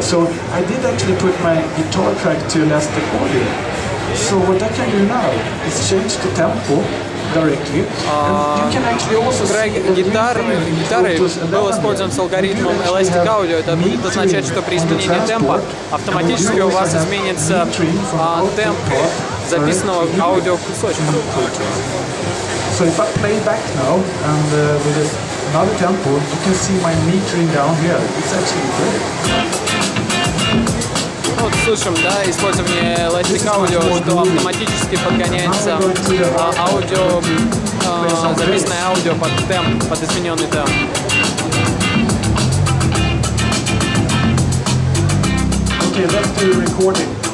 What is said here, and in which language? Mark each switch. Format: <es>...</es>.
<en>So I did actually put my guitar track to elastic audio. So what I can do now is change the tempo directly. And you can actually also</en> <ru>гитары был использован с алгоритмом Elastic Audio. Это будет означать, что при изменении темпа автоматически у вас изменится темп записанного аудиокусочка.</ru> <en>So if I play back now and with another tempo, you can see my metering down here. It's actually great.</en> <ru>Вот слышим, да, использование Elastic Audio, что автоматически подгоняется аудио, записанное аудио под темп, под измененный темп.</ru> <en>Okay, let's do recording.</en>